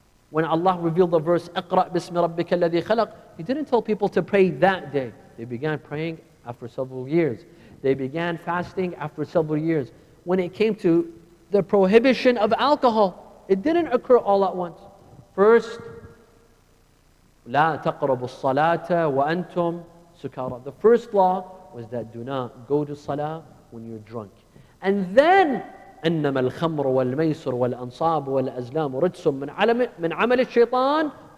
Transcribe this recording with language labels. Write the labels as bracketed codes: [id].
[en] When Allah revealed the verse, [ar] اقرأ باسم ربك الذي خلق, [en] He didn't tell people to pray that day. They began praying after several years. They began fasting after several years. When it came to the prohibition of alcohol, it didn't occur all at once. First, [ar] لا تقربوا الصلاة وأنتم سكارى. [en] The first law was that do not go to salah when you're drunk. And then [ar] إنما الخمر والميسر والأنصاب والأزلام رجس من عمل الشيطان.